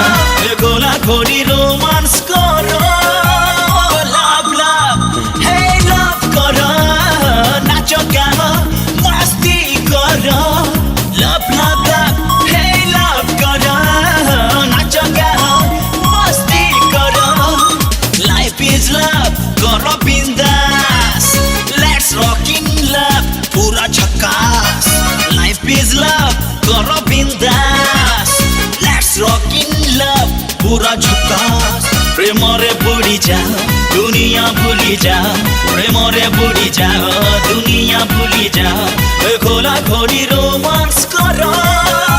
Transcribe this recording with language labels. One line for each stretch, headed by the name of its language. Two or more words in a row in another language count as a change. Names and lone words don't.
Hindi: गोला खोली रोमांस करो.
English: love love, hey love
Hindi: করো. नाचो गाओ, मस्ती करो.
English: love love love, hey love করো.
Hindi: नाचो गाओ, मस्ती करो.
English: life is love,
Hindi: करो बिंदास.
English: Let's rock in love,
Hindi: पूरा झकास.
English: Life is love,
Hindi: करो बिंदास.
English: Let's rock in love,
Hindi: पूरा झकास.
Odia: ପ୍ରେମ ରେ ବୁଡ଼ି ଯାଅ, ଦୁନିଆ ଭୁଲି ଯାଅ. ପ୍ରେମ ରେ ବୁଡ଼ି ଯାଅ, ଦୁନିଆ ଭୁଲି ଯାଅ.
Hindi: खोला खोली रोमांस करो.